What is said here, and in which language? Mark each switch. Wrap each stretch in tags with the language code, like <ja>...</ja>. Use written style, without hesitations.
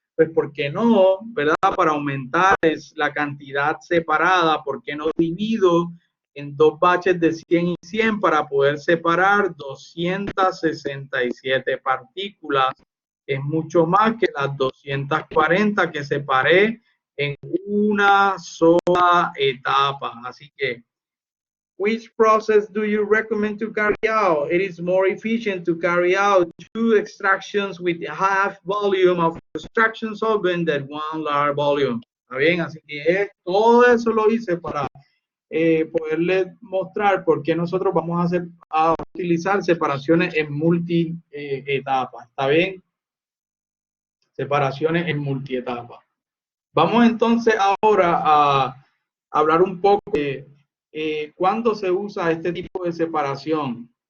<es>Pues, ¿por qué no? ¿Verdad? Para aumentar la cantidad separada, ¿por qué no divido en dos baches de 100 y 100 para poder separar 267 partículas? Es mucho más que las 240 que separé en una sola etapa. Así que,</es> <en>which process do you recommend to carry out? It is more efficient to carry out 2 extractions with half volume of extraction solvent than 1 large volume.</en> <es>¿Está bien? Así que todo eso lo hice para poderles mostrar por qué nosotros vamos a utilizar separaciones en multi-etapas. ¿Está bien? Separaciones en multi-etapas. Vamos entonces ahora a hablar un poco de cuándo se usa este tipo de separación.</es>